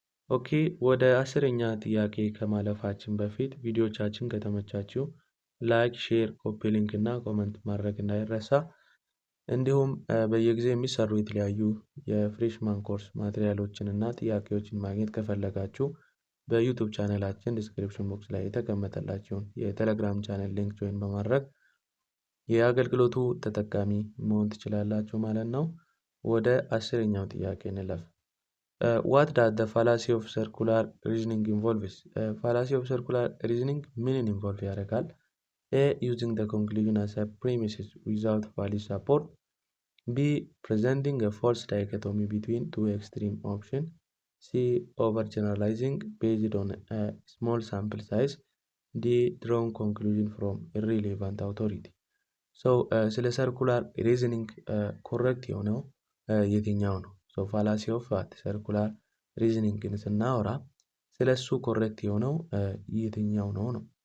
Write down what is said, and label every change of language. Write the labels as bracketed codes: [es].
[am] ኦኬ ወደ 10ኛ ጥያቄ ከማለፋችን በፊት ቪዲዮቻችን ከተመቻችሁ ላይክ፣ ሼር፣ ኮፒ ሊንክ እና ኮመንት ማድረግ እንዳይረሳ። እንዲሁም በየጊዜው የሚሰሩ የተለያዩ የፍሬሽማን ኮርስ ማቴሪያሎችን እና ጥያቄዎችን ማግኘት ከፈለጋችሁ በዩቱብ ቻናላችን ዲስክሪፕሽን ቦክስ ላይ የተቀመጠላችሁን የቴሌግራም ቻናል ሊንክ ጆይን በማድረግ የአገልግሎቱ ተጠቃሚ መሆን ትችላላችሁ ማለት ነው። ወደ 10ኛው ጥያቄ እንለፍ። [en] What does the fallacy of circular reasoning involves? Fallacy of circular reasoning [am] ምንን ኢንቮልቭ ያደርጋል? [en] A, using the conclusion as a premises without valid support. B, presenting a false dichotomy between two extreme options. C, overgeneralizing based on a small sample size. D, drawing conclusion from irrelevant authority. [am] So ስለ circular reasoning ኮሬክት የሆነው የትኛው ነው? [en] So fallacy of what? [am] circular reasoning ስናወራ ስለ እሱ ኮሬክት የሆነው የትኛው ነው ነው?